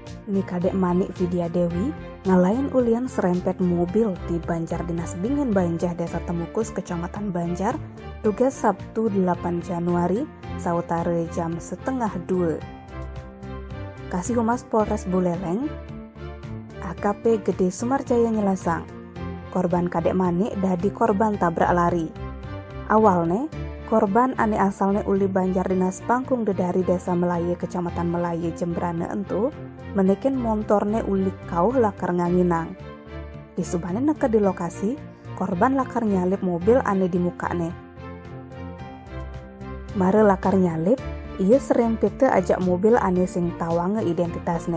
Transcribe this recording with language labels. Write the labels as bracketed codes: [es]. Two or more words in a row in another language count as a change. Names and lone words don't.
[ban] Ni kadek Manik Vidya Dewi ngalahin ulian serempet mobil di Banjar Dinas Bingen Banjah Desa Temukus Kecamatan Banjar tugas Sabtu 8 Januari sautare jam 1:30. Kasih Humas Polres Buleleng AKP Gede Sumarjaya nyelasang korban kadek Manik dadi korban tabrak lari. Awalnya korban ane asalnya uli Banjar Dinas Pangkung Dedari Desa Melaye Kecamatan Melaye Jembrane entu menekin montorne uli kauh lakar nganginang. Di subane neke di lokasi, korban lakar nyalip mobil ane di mukane. Mare lakar nyalip, ia serempete ajak mobil ane sing tawange identitasne.